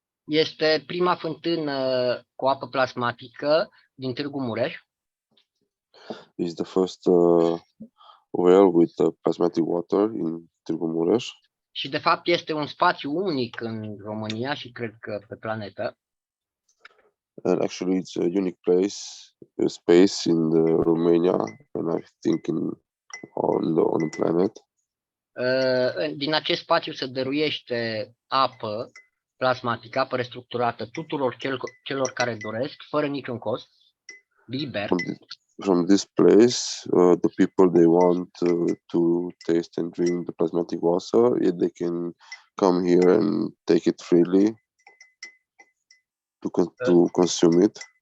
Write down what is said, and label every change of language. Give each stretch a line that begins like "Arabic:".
Romanian: Este prima fântână cu apă plasmatică din Târgu Mureș.
English: Is the first well with plasmatic water in Târgu Mureș.
Romanian: Și de fapt este un spațiu unic în România și cred că pe planetă.
English: And actually it's a unique space in Romania, and I think on the planet.
Romanian: Din acest spațiu se dăruiește apă plasmatică, apă restructurată tuturor celor care doresc, fără niciun cost, liber.
English: From this place, the people they want to taste and drink the plasmatic water, they can come here and take it freely to consume it.